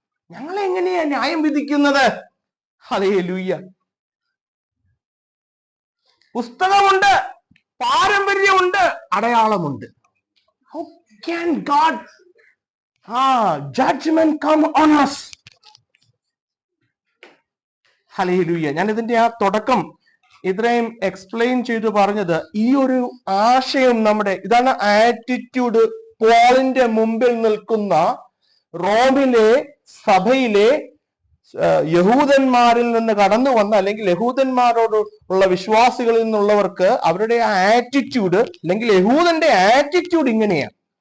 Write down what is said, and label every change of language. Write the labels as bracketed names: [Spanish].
[Malayalam] ഞങ്ങളെ എങ്ങനെയാ ന്യായം വിധിക്കുന്നത്? ഹല്ലേലൂയ. പുസ്തകമുണ്ട്, പാരമ്പര്യമുണ്ട്, അടയാളമുണ്ട്. [English] How can God judgment come on us? [Malayalam] Hallelujah. ഞാൻ ഇതിന്റെ ആ തുടക്കം ഇത്രയും എക്സ്പ്ലെയിൻ ചെയ്തു പറഞ്ഞത് ഈ ഒരു ആശയം ഇതാണ് ആറ്റിറ്റ്യൂഡ് പോളിന്റെ മുമ്പിൽ നിൽക്കുന്ന റോമിലെ സഭയിലെ യഹൂദന്മാരിൽ നിന്ന് കടന്നു വന്ന, അല്ലെങ്കിൽ യഹൂദന്മാരോട് ഉള്ള വിശ്വാസികളിൽ നിന്നുള്ളവർക്ക് അവരുടെ ആ ആറ്റിറ്റ്യൂഡ്, അല്ലെങ്കിൽ യഹൂദന്റെ ആറ്റിറ്റ്യൂഡ് ഇങ്ങനെയാണ്.